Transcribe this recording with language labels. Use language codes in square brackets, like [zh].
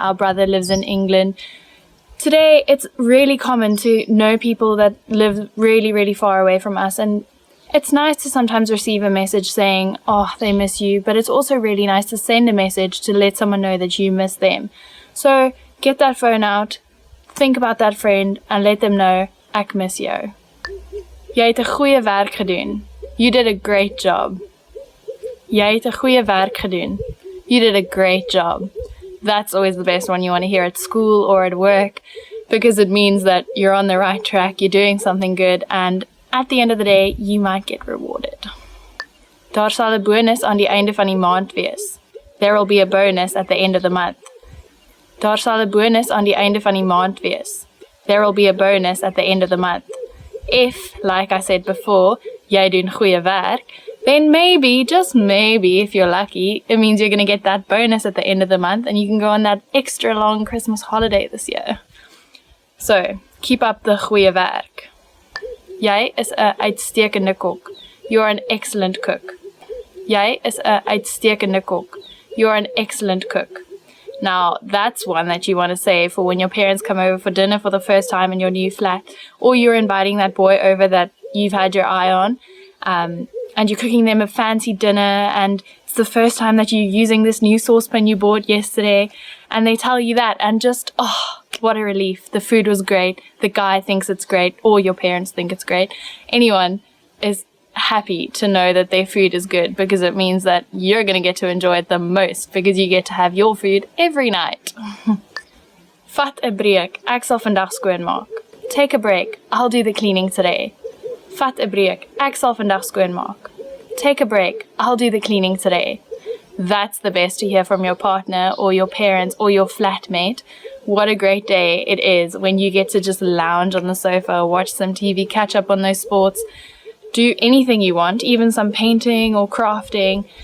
[en] Our brother lives in England. Today, it's really common to know people that live really, really far away from us. And it's nice to sometimes receive a message saying, oh, they miss you. But it's also really nice to send a message to let someone know that you miss them. So get that phone out, think about that friend, and let them know, [af] ek mis jou. Jy het 'n goeie werk gedoen. [en] You did a great job. [af] Jy het 'n goeie werk gedoen. [en] You did a great job. That's always the best one you want to hear at school or at work, because it means that you're on the right track, you're doing something good, and at the end of the day, you might get rewarded. [af] Daar sal 'n bonus aan die einde van die maand wees. [en] There will be a bonus at the end of the month. [af] Daar sal 'n bonus aan die einde van die maand wees. [en] There will be a bonus at the end of the month. If, like I said before, [af] jy doen goeie werk, [en] then maybe, just maybe, if you're lucky, it means you're going to get that bonus at the end of the month and you can go on that extra long Christmas holiday this year. So, keep up the [af] goeie werk. Jy is 'n uitstekende kok. [en] You're an excellent cook. [af] Jy is 'n uitstekende kok. [en] You're an excellent cook. Now, that's one that you want to say for when your parents come over for dinner for the first time in your new flat, or you're inviting that boy over that you've had your eye on, and you're cooking them a fancy dinner, and it's the first time that you're using this new saucepan you bought yesterday, and they tell you that, and just, what a relief. The food was great. The guy thinks it's great, or your parents think it's great. Anyone is happy to know that their food is good because it means that you're going to get to enjoy it the most because you get to have your food every night. [af] Vat 'n breek, ek sal vandag skoonmaak. [en] Take a break, I'll do the cleaning today. [af] Vat 'n breek, ek sal vandag skoonmaak. [en] Take a break, I'll do the cleaning today. That's the best to hear from your partner or your parents or your flatmate. What a great day it is when you get to just lounge on the sofa, watch some TV, catch up on those sports, do anything you want, even some painting or crafting.